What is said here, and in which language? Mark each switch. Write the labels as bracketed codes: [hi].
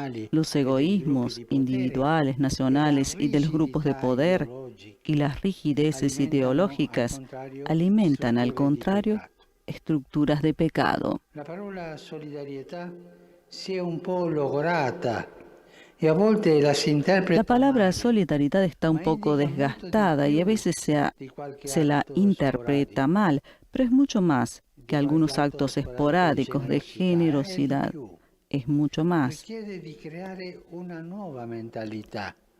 [es] Los egoísmos individuales, nacionales y de los grupos de poder y las rigideces ideológicas alimentan, al contrario, estructuras de pecado. [it] La parola solidarietà si è un po' logorata e a volte la si interpreta [es] La palabra [it] male. [es] solidaridad está un poco desgastada y a veces se la interpreta mal, pero es mucho más que algunos actos esporádicos de generosidad. Es mucho más. [it] Richiede di creare una nuova mentalità.